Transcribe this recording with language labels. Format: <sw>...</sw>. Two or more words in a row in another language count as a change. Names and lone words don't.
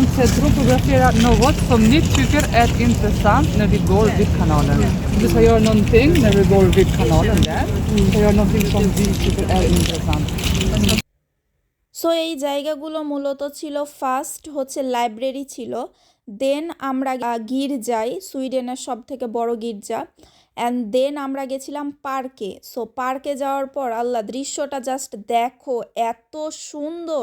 <sv>Cedro fotografera något som ni tycker är intressant när vi går vid kanalen. Du ska göra någonting när vi går vid kanalen där. Du ska göra någonting som vi tycker är intressant.</sv> <bn>সো এই জায়গাগুলো মূলত ছিল, ফার্স্ট হচ্ছে লাইব্রেরি ছিল, দেন আমরা গির্জায়, সুইডেনের সব থেকে বড় গির্জা,</bn> <en>and then</en> <bn>আমরা গেছিলাম পার্কে। সো পার্কে যাওয়ার পর আল্লাহ দৃশ্যটা জাস্ট দেখো, এত সুন্দর।</bn>